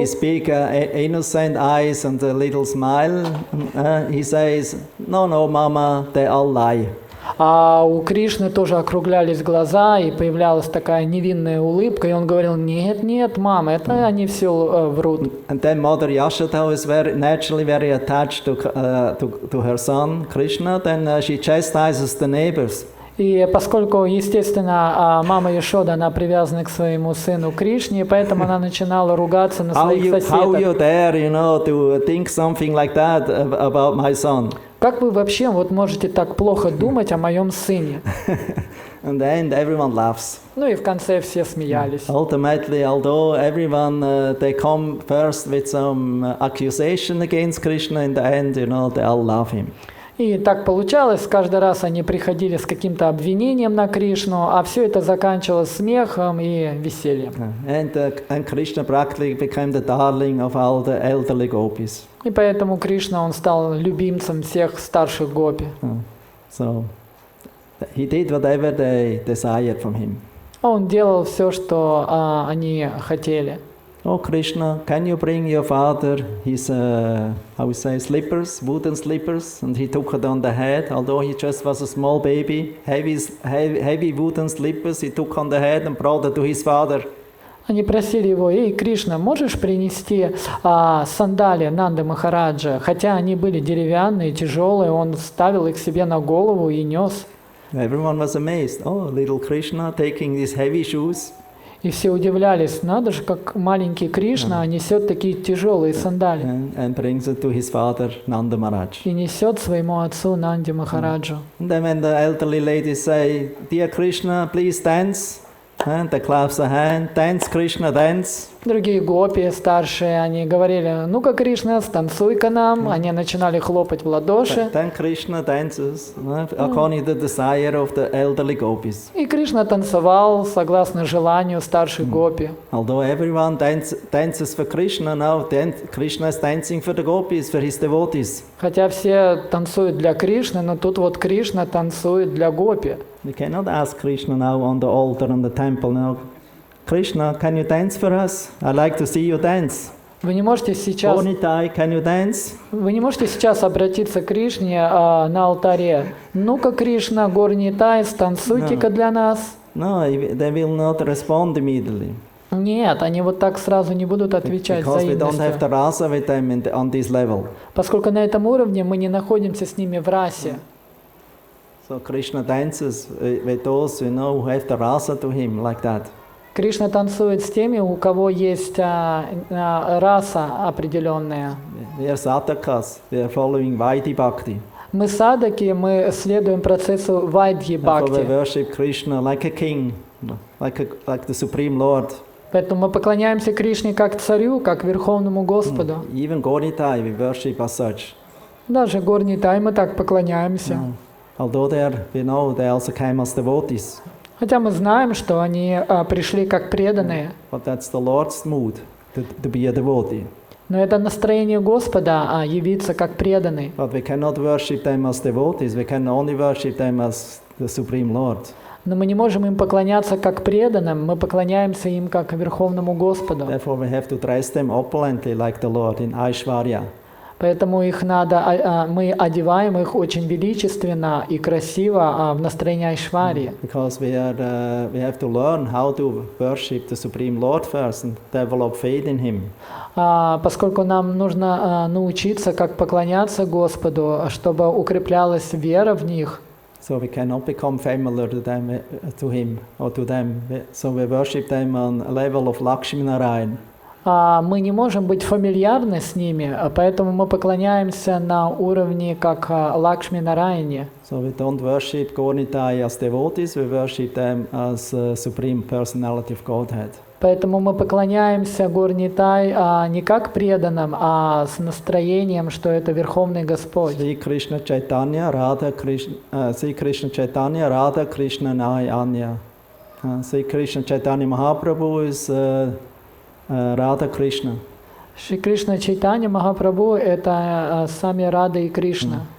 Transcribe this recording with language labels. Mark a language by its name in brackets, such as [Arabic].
[English] His big innocent eyes and a little smile, he says, no, mama, they all lie. [Russian] А у Кришны тоже округлялись глаза, и появлялась такая невинная улыбка, и он говорил, нет, мама, это они все врут. [English] And then Mother Yashoda was naturally very attached to her son Krishna. Then she chastises the neighbors. [Russian] И поскольку, естественно, мама Ешода, она привязана к своему сыну Кришне, поэтому она начинала ругаться на своих соседок. [English] How you dare, to think something like that about my son? [Russian] Как вы вообще вот можете так плохо думать о моем сыне? [English] And then everyone laughs. [Russian] Ну и в конце все смеялись. [English] Ultimately, although everyone they come first with some accusation against Krishna, in the end, they all love him. [Russian] И так получалось, каждый раз они приходили с каким-то обвинением на Кришну, а все это заканчивалось смехом и весельем. [English] And Krishna practically became the darling of all the elderly gopis. [Russian] И поэтому Кришна, он стал любимцем всех старших гопи. [English] So he did whatever they desired from him. [Russian] Он делал все, что они хотели. [English] Oh Krishna, can you bring your father his, slippers, wooden slippers? And he took it on the head, although he just was a small baby. Heavy wooden slippers he took on the head and brought it to his father. [Russian] Они просили его, Кришна, можешь принести сандалии Нанды Махараджа? Хотя они были деревянные, тяжелые, он ставил их себе на голову и нес. [English] Everyone was amazed. Oh, little Krishna taking these heavy shoes. [Russian] И все удивлялись, надо же, как маленький Кришна несет такие тяжелые сандали. [English] And brings it to his father, Nanda Maharaj. [Russian] И несет своему отцу Нанде Махараджу. [English] And then when the elderly ladies say, dear Krishna, please dance. And they clap their hand, dance Krishna, dance. [Russian] Другие гопи старшие, они говорили, ну-ка, Кришна, станцуй-ка нам. Они начинали хлопать в ладоши. [English] Then Krishna dances according to the desire of the elderly gopis. [Russian] И Кришна танцевал согласно желанию старших гопи. [English] Although everyone dances for Krishna now, then Krishna is dancing for the gopis, for his devotees. [Russian] Хотя все танцуют для Кришны, но тут вот Кришна танцует для гопи. [English] We cannot ask Krishna now on the altar in the temple now, Krishna, can you dance for us? I'd like to see you dance. [Russian] Вы не можете сейчас, [English] Nitai, can you dance? [Russian] вы не можете сейчас обратиться к Кришне на алтаре. Ну-ка, Кришна, Горнитай, станцуйте-ка для нас. [English] No, they will not respond immediately. [Russian] Нет, они вот так сразу не будут отвечать [English] Because we don't have the [Russian] взаимностью. [English] rasa with them on this level. [Russian] Поскольку на этом уровне мы не находимся с ними в расе. [English] So Krishna dances with those who have the rasa to him like that. [Russian] Кришна танцует с теми, у кого есть раса определенная. [English] We are sadhakas, we are following Vaidhi Bhakti. [Russian] Мы садаки, мы следуем процессу Вайдхи [English] Therefore we [Russian] Бхакти. [English] worship Krishna like a king, like the Supreme Lord. [Russian] Поэтому мы поклоняемся Кришне как царю, как Верховному Господу. [English] Even Gonitai we worship as such. [Russian] Даже Горнитай мы так поклоняемся. [English] Although we know they also came as devotees. [Russian] Хотя мы знаем, что они пришли как преданные. [English] But that's the Lord's mood, to be a devotee. [Russian] Но это настроение Господа явиться как преданный. [English] But we cannot worship them as devotees, we can only worship them as the Supreme Lord. [Russian] Но мы не можем им поклоняться как преданным, мы поклоняемся им как Верховному Господу. [English] Therefore we have to dress them opulently like the Lord in Aishwarya. [Russian] Поэтому их надо, мы одеваем их очень величественно и красиво в настроении Айшварьи. [English] Because we have to learn how to worship the Supreme Lord first and develop faith in Him. [Russian] Поскольку нам нужно научиться, как поклоняться Господу, чтобы укреплялась вера в них. [English] So we cannot become familiar to Him or to them. So we worship them on a level of Lakshmi Narayan. [Russian] Мы не можем быть фамильярны с ними, поэтому мы поклоняемся на уровне как Лакшми Нараяне. [English] So we don't worship Gornitai as devotees, we worship them as Supreme Personality of Godhead. [Russian] Поэтому мы поклоняемся Горнитай не как преданным, а с настроением, что это Верховный Господь. [Sanskrit] Sri Krishna Chaitanya, Radha Krishna Nai Anya. [English] Sri Krishna Chaitanya Mahaprabhu is Radha Krishna. [Russian] Шри Кришна Чайтанья Махапрабху — это сами Рада и Кришна.